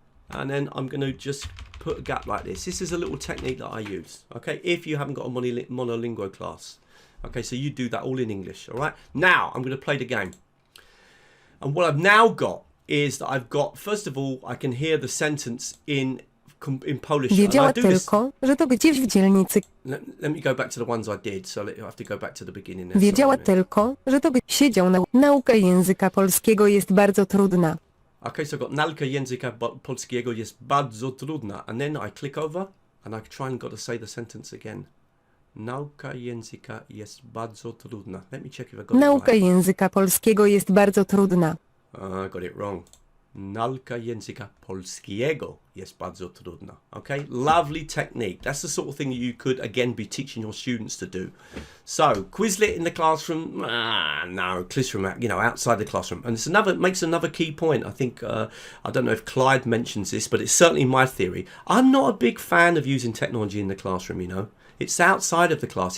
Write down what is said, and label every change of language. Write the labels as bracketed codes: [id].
[en] And then I'm going to just put a gap like this. This is a little technique that I use, okay, if you haven't got a monolingual class. Okay, so you do that all in English, all right? Now, I'm going to play the game. And what I've now got is that I've got, first of all, I can hear the sentence in Polish. [pl] Wiedziała tylko, że to gdzieś w dzielnicy. [en] Let me go back to the ones I did, so I have to go back to the beginning. There. [pl] Wiedziała tylko, że to siedział na nauka języka polskiego jest bardzo trudna. [en] Okay, so I've got [pl] nauka języka polskiego jest bardzo trudna, [en] and then I click over and I try and got to say the sentence again. [pl] Nauka języka jest bardzo trudna. [en] Let me check if I got [pl] Nauka [en] it right. [pl] języka polskiego jest bardzo trudna. [en] I got it wrong. [pl] Nauka języka polskiego jest bardzo trudna. [en] Okay, lovely technique. That's the sort of thing that you could again be teaching your students to do. So Quizlet in the classroom, no, classroom, you know, outside the classroom. And it's makes another key point. I think I don't know if Clyde mentions this, but it's certainly my theory. I'm not a big fan of using technology in the classroom. You know. It's outside of the class.